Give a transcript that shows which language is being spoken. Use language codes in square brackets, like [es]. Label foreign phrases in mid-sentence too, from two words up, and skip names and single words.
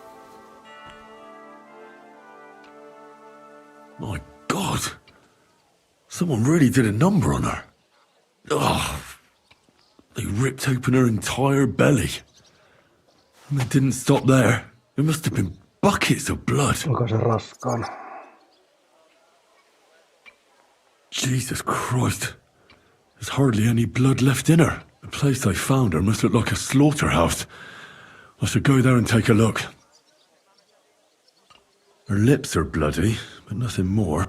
[en] My God! Someone really did a number on her. Oh, they ripped open her entire belly. And they didn't stop there. There must have been buckets of blood. [fi] Onko se raskaana? [en] Jesus Christ. There's hardly any blood left in her. The place I found her must look like a slaughterhouse. I should go there and take a look. Her lips are bloody, but nothing more.